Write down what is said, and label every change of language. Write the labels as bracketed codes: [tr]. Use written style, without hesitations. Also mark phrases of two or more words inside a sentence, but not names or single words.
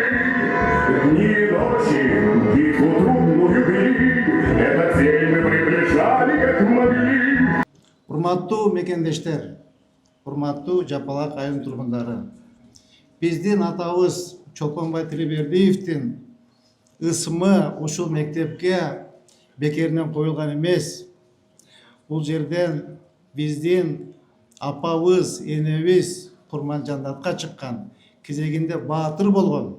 [ru] Дни и ночи битву трудную вели, этот цель мы приближали, как могли. [ky] Урматтуу мекендештер, урматтуу Жапалак айылынын тургундары. Биздин атабыз Чолпонбай Тилебердиевдин ысымы ушул мектепке бекеринен коюлган эмес. Бул жерден биздин апабыз, энебиз Курманжандатка чыккан, кезегинде баатыр болгон.